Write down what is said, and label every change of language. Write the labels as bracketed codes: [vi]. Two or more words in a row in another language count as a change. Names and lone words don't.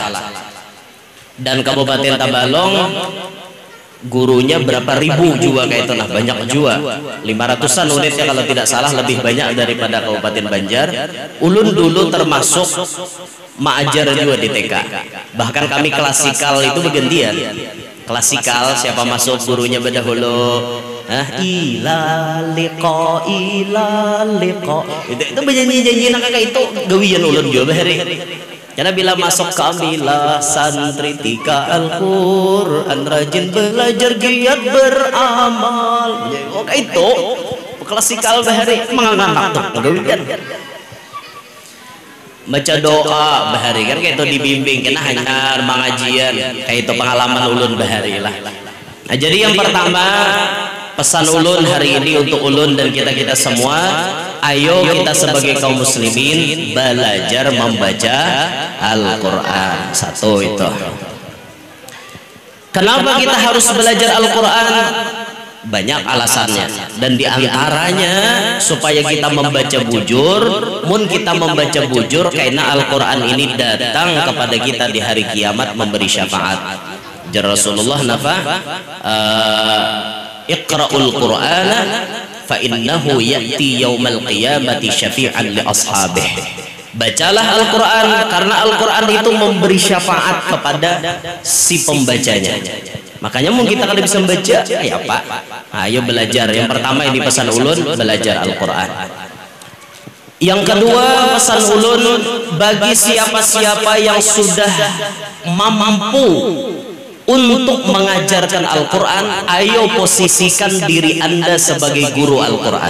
[id] Dan Kabupaten Tabalong gurunya berapa ribu juga kayak itu, nah banyak juga 500-an unitnya kalau tidak salah, lebih banyak daripada Kabupaten Banjar. Ulun dulu termasuk mengajar juga di TK, bahkan kami klasikal itu bergantian. Klasikal siapa masuk gurunya berdahulu, [bjn] ila liqa itu berjanji-janji nak kayak itu gawian ulun juga bahari. [id] Karena bila masuk kamilah santri tika Al-Quran, rajin belajar giat beramal. [bjn] Oh itu klasikal bahari menganak tuh gawian. Baca doa bahari kan kayak itu dibimbing kena hanya mengajian kayak itu pengalaman ulun bahari lah. [id] Nah, jadi yang pertama pesan ulun hari ini untuk ulun dan kita semua, ayo kita sebagai kaum muslimin belajar membaca Al-Quran. Satu itu. Kenapa kita harus belajar Al-Quran? Banyak alasannya, dan diantaranya supaya kita membaca bujur. Mun kita membaca bujur karena Al-Quran ini datang kepada kita di hari kiamat memberi syafaat. [ar] Rasulullah nafa اقرؤوا القرآن فإنه يأتي يوم القيامة شفيعا لأصحابه. [id] Bacalah Al-Quran karena Al-Quran itu memberi syafaat kepada si pembacanya. Makanya mungkin kita kalau bisa membaca, ya Pak, ayo belajar. Yang pertama yang dipesan ulun, belajar Al-Quran. Yang kedua pesan ulun, bagi siapa-siapa yang sudah mampu untuk mengajarkan Al-Quran, ayo posisikan diri Anda sebagai guru Al-Quran.